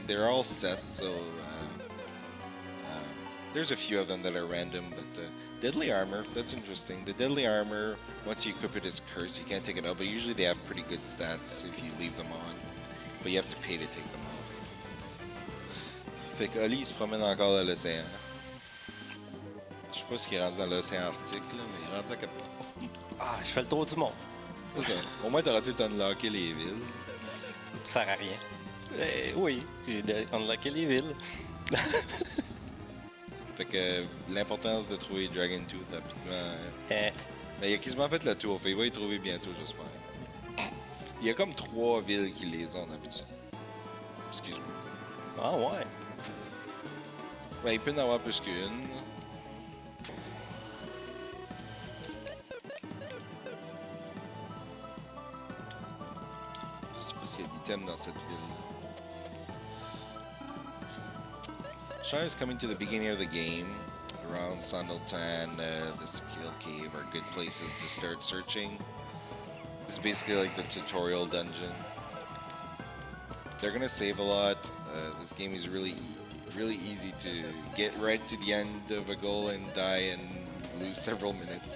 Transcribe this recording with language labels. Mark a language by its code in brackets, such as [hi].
[en] They're all set, so there's a few of them that are random. But deadly armor, that's interesting. The deadly armor, once you equip it as cursed, you can't take it out. But usually they have pretty good stats if you leave them on. But you have to pay to take them off. [fr] Fait que Holly, il se promène encore dans l'océan. Je sais pas ce qu'il est rendu dans l'océan Arctique, là, mais il est rendu à quelque part. Ah, je fais le tour du monde. C'est ça. Au moins, t'auras tout unlocké les villes. Ça sert à rien. Oui, j'ai unlocké les villes. Fait que l'importance de trouver Dragon Tooth rapidement. Mais il a quasiment fait le tour. Fait il va y trouver bientôt, j'espère. Il y a comme 3 villes qui les ont d'habitude. Excuse-moi. Ah ouais. Ben, il peut en avoir plus qu'une. Je sais pas s'il y a d'items dans cette ville. [en] Sean is coming to the beginning of the game. Around Sandaltan, the Skill Cave are good places to start searching. It's basically like the tutorial dungeon. They're gonna save a lot. This game is really easy to get right to the end of a goal and die and lose several minutes.